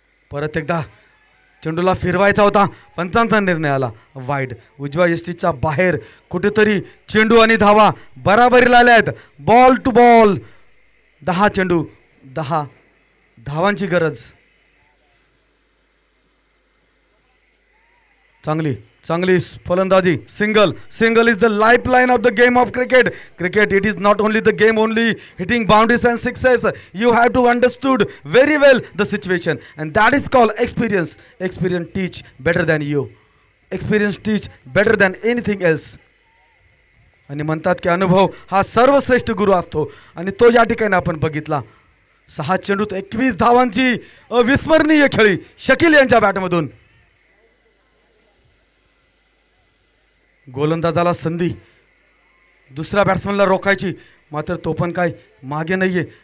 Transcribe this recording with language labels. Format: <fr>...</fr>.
<mr>परत एकदा चेंडूला फिरवायचा होता, पंचांचा निर्णय आला वाईड। उजव्या यष्टीच्या बाहेर कुठेतरी चेंडू आणि धावा बराबरीला आल्या आहेत। बॉल टू बॉल, 10 चेंडू 10 धावांची गरज। चांगली फलंदाजी,</mr> <en>single is the lifeline of the game of cricket. It is not only the game only hitting boundaries and sixes. You have to understood very well the situation, and that is called experience. Experience teach better than you. Experience teach better than anything else.</en> <mr>आणि म्हणतात की अनुभव हा सर्वश्रेष्ठ गुरु असतो, आणि तो या ठिकाणी आपण बघितला। 6 चेंडूत 21 धावांची अविस्मरणीय खेळी शकील यांच्या बॅटमधून। गोलंदाजाला संधी दुसऱ्या बॅट्समनला रोखायची, मात्र तो पण काय मागे नाहीये।</mr>